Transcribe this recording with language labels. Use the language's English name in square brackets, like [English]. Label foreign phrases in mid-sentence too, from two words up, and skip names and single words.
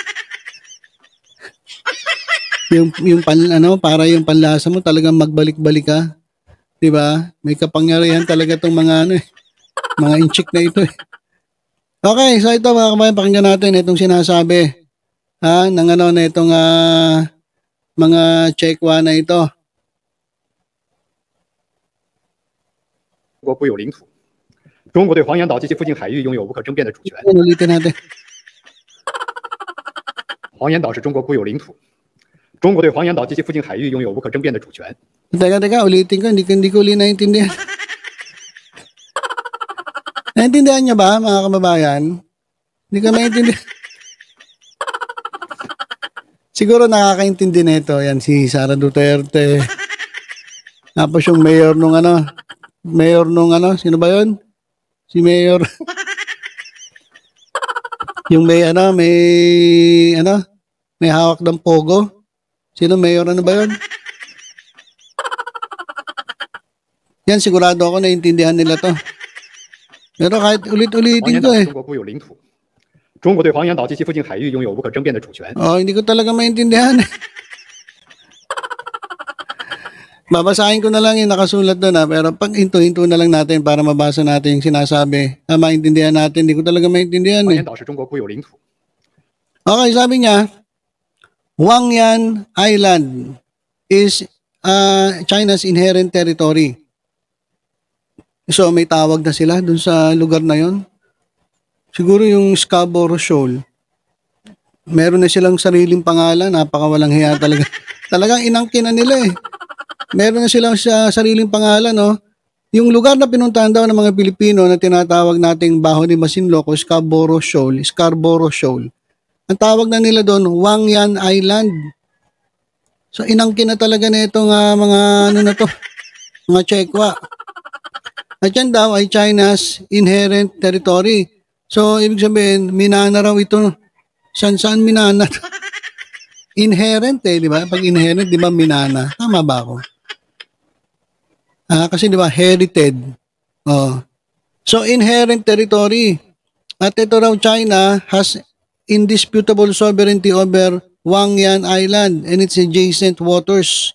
[Filipino] Para yung panlasa mo talagang magbalik-balik ka. 'Di ba? May kapangyarihan talaga tong mga mga inchik na ito eh. Okay, so ito mga kabayan, pakinggan natin itong sinasabi ng itong mga Chekwa na ito. [Chinese] 中国固有领土，中国对黄岩岛及其附近海域拥有无可争辩的主权。 [Filipino] Ulitin natin. [Chinese] 黄岩岛是中国固有领土，中国对黄岩岛及其附近海域拥有无可争辩的主权。 [Filipino] Teka, ulitin ko, hindi ko uli naintindihan. Naintindihan niyo ba, mga kababayan? Hindi ka maintindihan. Siguro nakakaintindi na ito. Yan, si Sara Duterte. Tapos yung mayor nung sino ba yun? Si mayor. Yung may hawak ng pogo. Sino mayor, ba yun? Yan, sigurado ako naintindihan nila to. Pero kahit ulit-ulitin ko eh. [Chinese] 中国固有领土，中国对黄岩岛及其附近海域拥有无可争辩的主权。 [Filipino] Oh, hindi ko talaga maintindihan. Babasahin ko na lang yung nakasulat doon pero pag hinto-hinto na lang natin para mabasa natin yung sinasabi. Maintindihan natin, hindi ko talaga maintindihan [Chinese] 黄 [Filipino] eh. [Chinese] 岩岛是中国固有领土， [English] Okay, [Filipino] sabi niya, [English] Huangyan Island is China's inherent territory. [Filipino] So may tawag na sila dun sa lugar na yon. Siguro yung Scarborough Shoal. Meron na silang sariling pangalan, napakawalang hiya talaga. Talagang inangkin na nila eh. Meron na silang sariling pangalan, no? Yung lugar na pinuntahan daw ng mga Pilipino na tinatawag nating Baho ni Masinloc o Scarborough Shoal. Ang tawag na nila doon, Huangyan Island. So inangkin na talaga na itong mga mga Chekwa. At yan daw ay [English] China's inherent territory. [Filipino] So ibig sabihin, minana raw ito. Saan minana? Inherent di ba? Pag inherent, di ba minana? Tama ba ako? Kasi di ba, herited. Oh. So [English] inherent territory. [Filipino] At ito raw [English] China has indisputable sovereignty over Huangyan Island and its adjacent waters.